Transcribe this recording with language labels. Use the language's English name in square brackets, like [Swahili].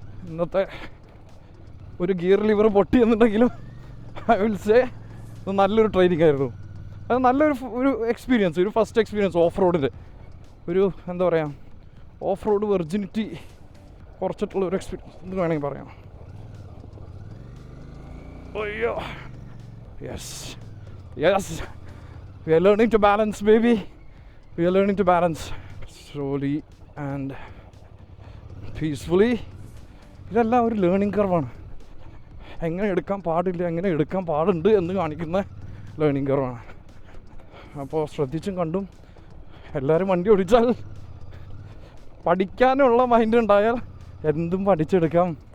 [Malayalam] ഇന്നത്തെ ഒരു gear lever പൊട്ടിയെന്നുണ്ടെങ്കിലും [English] I will say [Malayalam] നല്ലൊരു ട്രെയിനിങ് ആയിരുന്നു. അത് നല്ലൊരു എക്സ്പീരിയൻസ്, ഒരു ഫസ്റ്റ് എക്സ്പീരിയൻസ് ഓഫ് റോഡിൻ്റെ ഒരു എന്താ പറയുക, ഓഫ് റോഡ് വെർജിനിറ്റി കുറച്ചിട്ടുള്ള ഒരു എക്സ്പീരിയൻസ് എന്ന് വേണമെങ്കിൽ പറയാം. [English] അയ്യോ, yes, we are learning to balance, baby. We are learning to balance slowly and peacefully. [Malayalam] ഇതെല്ലാം ഒരു ലേണിംഗ് കർവാണ്. എങ്ങനെ എടുക്കാൻ പാടില്ല, എങ്ങനെ എടുക്കാൻ പാടുണ്ട് എന്ന് കാണിക്കുന്ന ലേണിംഗ് കർവാണ്. അപ്പോൾ ശ്രദ്ധിച്ചും കണ്ടും എല്ലാവരും വണ്ടി ഓടിച്ചാൽ, പഠിക്കാനുള്ള മൈൻഡ് ഉണ്ടായാൽ എന്തും പഠിച്ചെടുക്കാം.